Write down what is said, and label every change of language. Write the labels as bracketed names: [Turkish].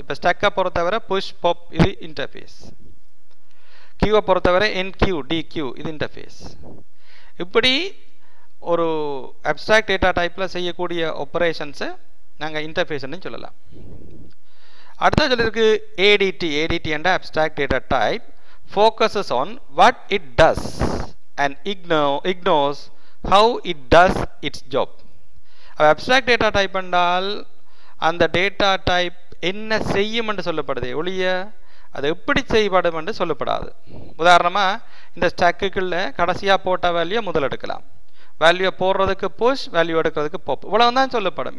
[Tamil] இப்போ ஸ்டக்கை பொறுத்தவரை push pop இது இன்டர்ஃபேஸ், கியூவை பொறுத்தவரை என்கியூ டிக்யூ இது இன்டர்ஃபேஸ். இப்படி ஒரு அப்ஸ்ட்ராக்ட் டேட்டா டைப்பில் செய்யக்கூடிய ஆப்ரேஷன்ஸை நாங்கள் இன்டர்ஃபேஸ்ன்னு சொல்லலாம். அடுத்த சொல்லியிருக்கு ஏடிடி. [English] ADT என்ற abstract data type focuses on what it does and ignores how it does its job. [Tamil] Abstract data type என்றால் அந்த டேட்டா டைப் என்ன செய்யும் என்று சொல்லப்படுது, ஒழிய அது எப்படி செய்யப்படும் என்று சொல்லப்படாது. உதாரணமாக இந்த ஸ்டாக்குக்குள்ள கடைசியாக போட்ட வேல்யூ முதல் எடுக்கலாம், வேல்யூ போடுறதுக்கு புஷ், வேல்யூ எடுக்கிறதுக்கு பாப், இவ்வளவு தான் சொல்லப்படும்.